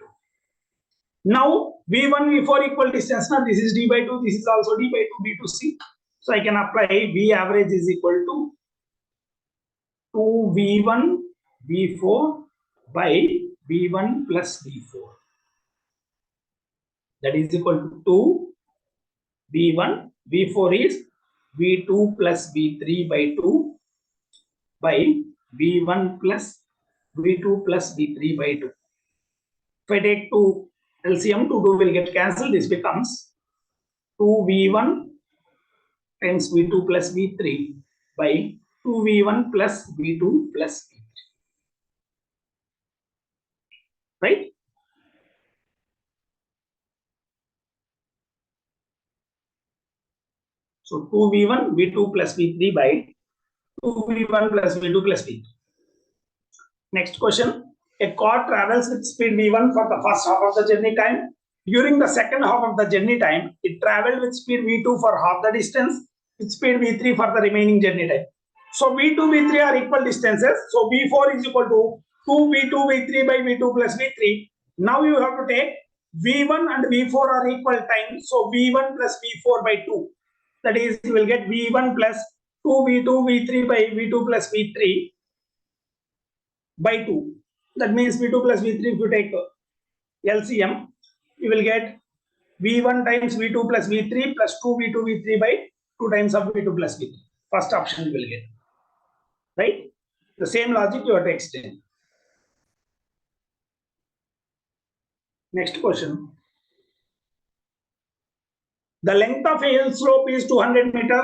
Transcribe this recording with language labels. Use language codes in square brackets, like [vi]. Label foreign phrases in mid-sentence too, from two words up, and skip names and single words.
[en] Now V1, V4 equal distance. Now this is D by 2. This is also D by 2, B to C. So I can apply V average is equal to 2V1 V4 by V1 plus V4. That is equal to 2 V1. V4 is V2 plus V3 by 2 by V1 plus V2 plus V3 by 2. If I take 2 LCM, 2 will get cancelled. This becomes 2V1 times V2 plus V3 by 2V1 plus V2 plus V3. Right? So 2V1, V2 plus V3 by 2V1 plus V2 plus V3. Next question. A car travels with speed V1 for the first half of the journey time. During the second half of the journey time, it traveled with speed V2 for half the distance, with speed V3 for the remaining journey time. So V2, V3 are equal distances. So V4 is equal to 2V2, V3 by V2 plus V3. Now you have to take V1 and V4 are equal time. So V1 plus V4 by 2. That is, you will get V1 plus 2V2, V3 by V2 plus V3 by 2. That means V2 plus V3, if you take LCM, you will get V1 times V2 plus V3 plus 2V2 V3 by 2 times of V2 plus V3. First option you will get. Right? The same logic you have to extend. Next question. The length of a hill slope is 200 meters.